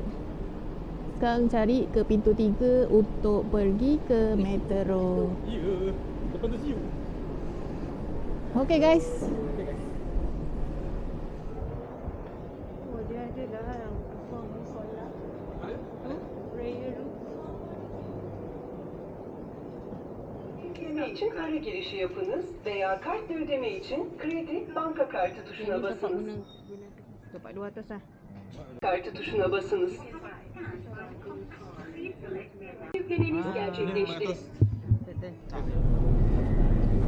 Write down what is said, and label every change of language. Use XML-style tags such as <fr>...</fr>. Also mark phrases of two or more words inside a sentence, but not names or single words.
<ms>Sekarang cari ke pintu 3 untuk pergi ke metro. Ya. Depan tu siu.</ms> <en>Okay guys.</en> <ms>Oh, dia ada dah solat.</ms> <en>Prayer room.</en> <tr>Ödeme için kare girişi yapınız veya kartla ödeme için kredi banka kartı tuşuna</tr> <ms>Ini dapat</ms> <tr>basınız.</tr> <ms>guna dapat dua atas lah.</ms> <tr>Kartı tuşuna basınız. Yüklemeniz gerçekleşti.</tr> <ms>Betul.</ms>